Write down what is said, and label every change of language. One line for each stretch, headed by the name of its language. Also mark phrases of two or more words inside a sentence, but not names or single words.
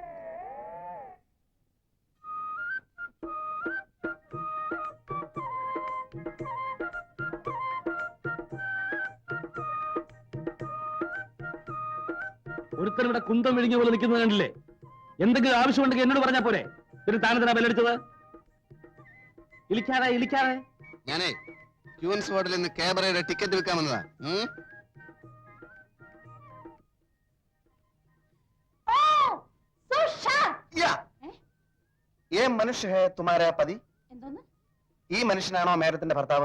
Malayalam: ഒരുത്തൻ ഇവിടെ കുന്തം വിഴുങ്ങിയ പോലെ നിൽക്കുന്നത് കണ്ടില്ലേ? എന്തെങ്കിലും ആവശ്യമുണ്ടെങ്കിൽ എന്നോട് പറഞ്ഞാ പോരെ? പിന്നെ താനെന്തിനാ ബെല്ലടിച്ചത്? ഇളിക്കാതെ ഞാനേ ക്യൂൻസ് ഹോട്ടലിൽ നിന്ന് ക്യാബറയുടെ ടിക്കറ്റ് വിൽക്കാൻ വന്നതാ.
Hindi: ये मनुष्य है तुम्हारा पति?
Malayalam: ഈ മനുഷ്യനാണോ മേഡത്തിന്റെ ഭർത്താവ്?